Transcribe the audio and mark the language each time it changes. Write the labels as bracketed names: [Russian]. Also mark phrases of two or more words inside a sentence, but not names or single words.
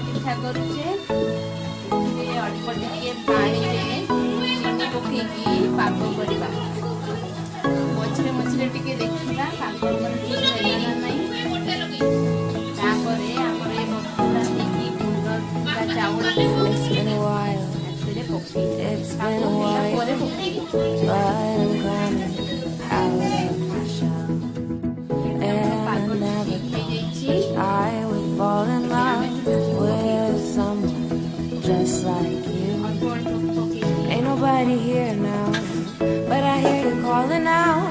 [Odia] ପିଠା କରୁଛେ ଅଳ୍ପ ଟିକେ ପାଣିରେ ଚିନି ପକେଇକି ପାଗ କରିବା। ମଝିରେ ମଝିରେ ଟିକେ ଦେଖିବା ପାଗ ଆମର ଠିକ ହେଲା ନା ନାହିଁ। ତାପରେ ଆମର ଏ ମସଲା ଦେଇକି ଗୁଣ୍ଡ ଥିବା ଚାଉଳକୁ ଏଥିରେ ପକେଇବା। ପାଗ ହେଲା ପରେ ପକେଇବା। [English] Just like you. Ain't nobody here now, but I hear you calling out.